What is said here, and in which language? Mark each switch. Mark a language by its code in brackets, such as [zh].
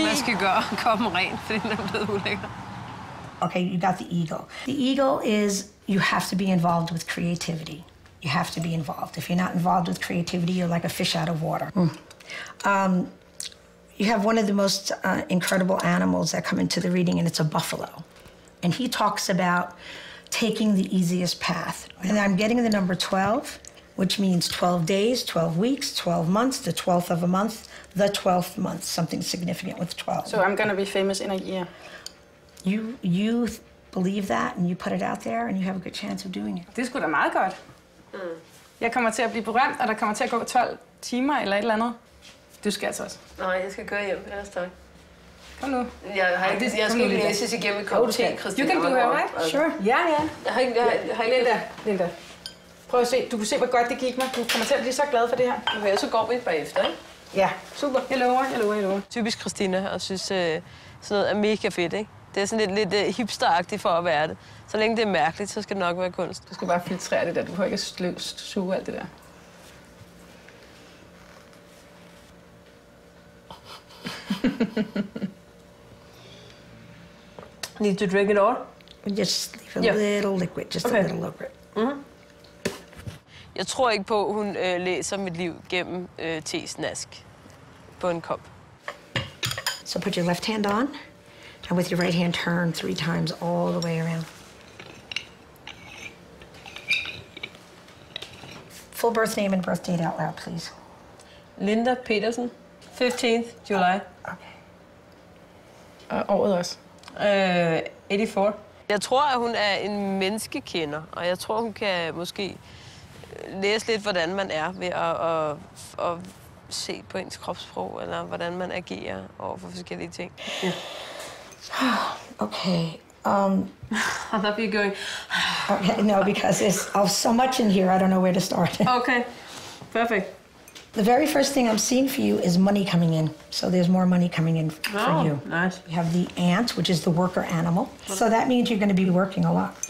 [da] At man skal gøre koppen ren, fordi den er blevet ulækker. [en] Okay, you got the eagle. The eagle is you have to be involved with creativity. You have to be involved. If you're not involved with creativity, you're like a fish out of water. You have one of the most incredible animals that come into the reading, and it's a buffalo. And he talks about taking the easiest path. And I'm getting the number 12, which means 12 days, 12 weeks, 12 months, the 12th of a month, the 12th month, something significant with 12. So I'm gonna be famous in a year. You believe that, and you put it out there, and you have a good chance of doing it. [da] Det er sgu da meget godt. Jeg kommer til at blive berømt, og der kommer til at gå 12 timer eller et eller andet. Du skal altså også. Nej, jeg skal køre hjem. Ellers tak. Kom nu. Jeg skal ikke læses igennem et kop te, Christina. [en] You can do it, right? Sure. Ja. [da] Jeg har ikke... Linda. Prøv at se. Du kan se, hvor godt det gik mig. Du kommer til at blive så glad for det her. Okay, så går vi bagefter, ikke? Ja, super. Jeg lover. Typisk Christina, og synes sådan noget er mega fedt, ikke? Det er sådan lidt hipsteragtigt for at være det. Så længe det er mærkeligt, så skal det nok være kunst. Du skal bare filtrere det der. Du får ikke at suge alt det der. [en] Need to drink it all? Just leave a little liquid, just a little liquid. [da] Jeg tror ikke på, at hun læser mit liv gennem tesnask på en kop. [en] So put your left hand on, and with your right hand turn 3 times all the way around. Full birth name and birth date out loud, please. Linda Petersen, 15th July. Okay. [da] Og året også. 84. Jeg tror, at hun er en menneskekender, og jeg tror, hun kan måske læse lidt, hvordan man er ved at se på ens kropssprog, eller hvordan man agerer over for forskellige ting. Ja. [en] Okay. I thought you were going... Okay, no, because there's so much in here, I don't know where to start. Okay, perfect. The very first thing I'm seeing for you is money coming in. So there's more money coming in for you. Nice. You have the ant, which is the worker animal. So that means you're going to be working a lot.